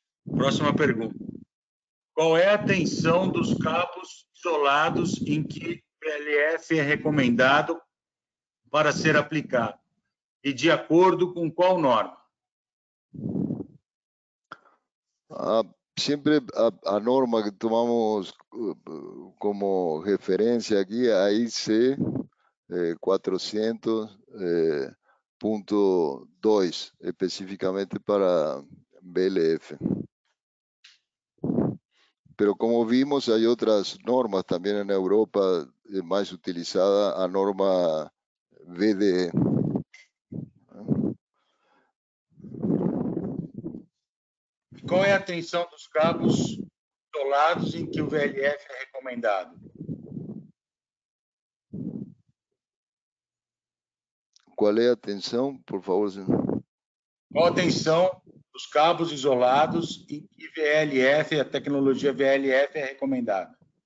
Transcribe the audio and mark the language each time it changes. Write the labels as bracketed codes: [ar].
[pt] Próxima pergunta. Qual é a tensão dos cabos isolados em que VLF é recomendado para ser aplicado? E de acordo com qual norma? [es] Siempre a norma que tomamos como referencia aquí, AIC 400.2, específicamente para BLF. Pero como vimos, hay otras normas también en Europa, más utilizada a norma VDE. [pt] Qual é a tensão dos cabos isolados em que o VLF é recomendado? [es] ¿Cuál es la tensão, por favor? [pt] Qual a tensão dos cabos isolados em que VLF, a tecnologia VLF é recomendada?